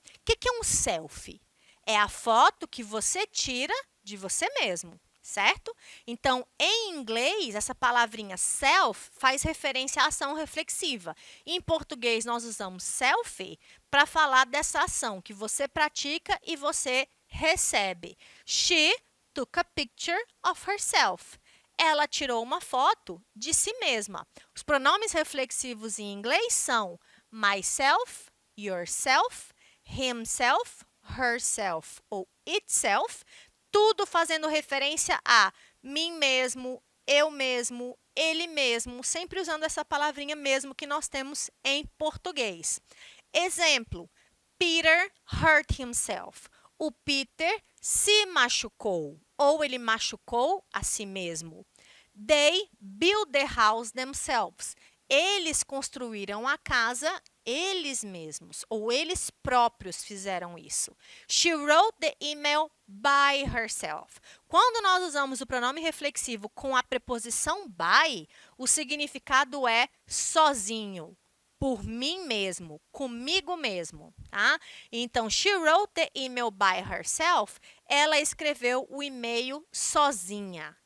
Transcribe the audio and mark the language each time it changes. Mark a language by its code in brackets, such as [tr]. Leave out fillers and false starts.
[pt] O que é um selfie? É a foto que você tira de você mesmo, certo? Então, em inglês, essa palavrinha self faz referência à ação reflexiva. Em português, nós usamos selfie para falar dessa ação que você pratica e você recebe. [en] She took a picture of herself. [pt] Ela tirou uma foto de si mesma. Os pronomes reflexivos em inglês são myself, yourself, himself, herself ou itself, tudo fazendo referência a mim mesmo, eu mesmo, ele mesmo, sempre usando essa palavrinha mesmo que nós temos em português. [en] Exemplo, Peter hurt himself. [pt] O Peter se machucou ou ele machucou a si mesmo. [en] They built the house themselves. [pt] Eles construíram a casa eles mesmos, ou eles próprios fizeram isso. [en] She wrote the email by herself. [pt] Quando nós usamos o pronome reflexivo com a preposição by, o significado é sozinho, por mim mesmo, comigo mesmo, tá? Então, [en] she wrote the email by herself, [pt] ela escreveu o e-mail sozinha.